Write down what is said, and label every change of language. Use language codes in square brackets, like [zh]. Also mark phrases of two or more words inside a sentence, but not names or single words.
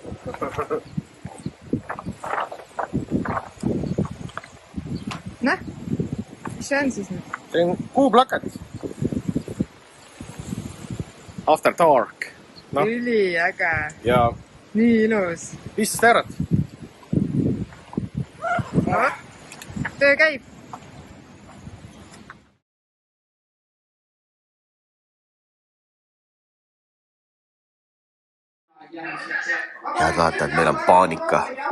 [et] Näh, mis see on siis nüüd? See on kuuplakat. [en] After dark. No. [et] Üliäge. Ja Nii ilus. 15 eurot. No, töö käib. Head vaatajad, meil on paanika.